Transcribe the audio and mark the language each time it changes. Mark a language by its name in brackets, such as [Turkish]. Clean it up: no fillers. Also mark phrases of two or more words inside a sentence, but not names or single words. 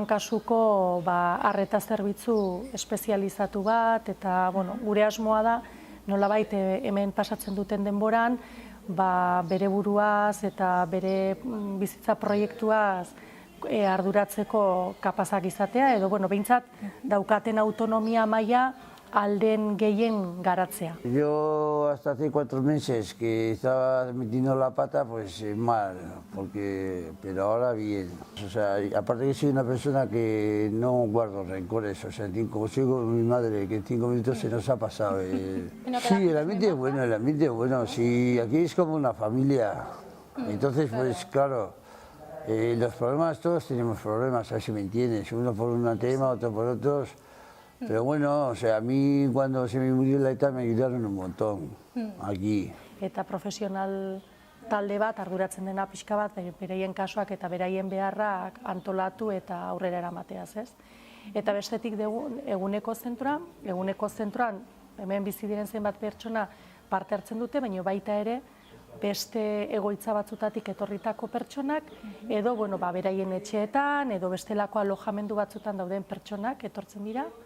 [Basque] kasuko arreta zerbitzu espezializatu bat, eta gure asmoa da, nolabait hemen pasatzen duten denboran, bere buruaz eta bere bizitza proiektuaz arduratzeko kapazak izatea, edo behintzat daukaten autonomia maila alden gehien garatzea. [Spanish] Yo hasta hace 4 meses que estaba metiendo la pata, pues mal, pero ahora bien. O sea, aparte que soy una persona que no guardo rencores, o sea, como soy con mi madre, que en 5 minutos se nos ha pasado. Sí, el ambiente es bueno, sí, aquí es como una familia. Entonces, pues claro, los problemas, todos tenemos problemas, a ver si me entiendes, uno por un tema, otro por otros. Pero bueno, o sea, a mí cuando se me murió la ETA me ayudaron un montón, aquí. [Basque] Eta profesional talde bat arduratzen dena pixka bat, beraien kasuak eta beraien beharrak antolatu eta aurrera eramateaz, ez? Eta bestetik eguneko zentroan, hemen bizi diren zenbat pertsona parte hartzen dute, baina baita ere, beste egoitza batzutatik etorritako pertsonak, edo beraien etxeetan, edo bestelako alojamendu batzutan dauden pertsonak etortzen dira.